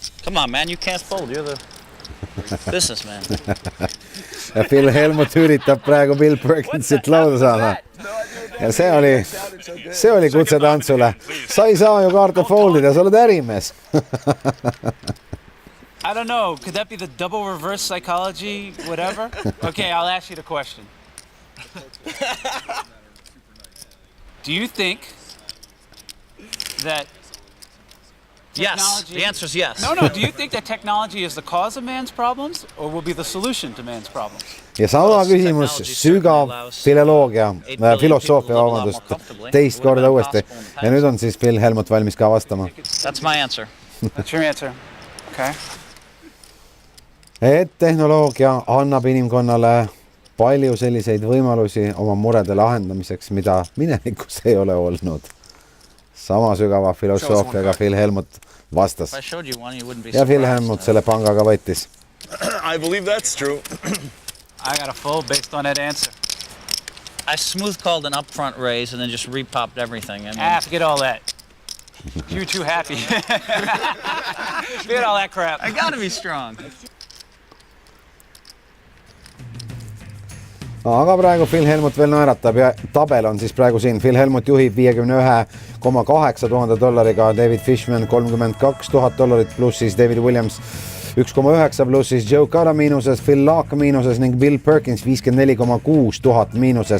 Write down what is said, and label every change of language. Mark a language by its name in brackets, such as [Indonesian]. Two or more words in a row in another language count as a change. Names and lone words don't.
[English] Come on, man, you can't fold. You're the businessman. [Estonian] Ja Phil Helmut üritab praegu Bill Perkinsit lauda saada. Ja see oli kutse tantsule. Sa ei saa ju kaarte foldida, sa oled ärimees. [English] I don't know. Could that be the double reverse psychology, whatever? Okay, I'll ask you the question. Do you think that Yes, the answer is yes. No, do you think that technology is the cause of man's problems or will be the solution to man's problems? [Estonian] Ja sama küsimus, sügav filosoofia, teist korda uuesti. Ja nüüd on siis Phil Helmut valmis ka vastama. [English] That's my answer. That's your answer. Okay. [Estonian] Et tehnoloogia annab inimkonnale palju selliseid võimalusi oma murede lahendamiseks, mida minevikus ei ole olnud. Sama sügava filosoofiaga Phil Helmut vastas. Ja Phil Helmut selle pangaga võttis. [English] I believe that's true. I got a fold based on that answer. I smooth called an upfront raise and then just repopped everything. Forget all that. You're too happy. Forget all that crap. I gotta be strong. [Estonian] Aga praegu Phil Helmut veel naeratab ja tabel on siis praegu siin. Phil Helmut juhib $51,800 David Fishman $32,000 plussis, David Williams 1,9 plussis, Joe Cara miinuses, Phil Laak miinuses ning Bill Perkins $54,600 miinuses.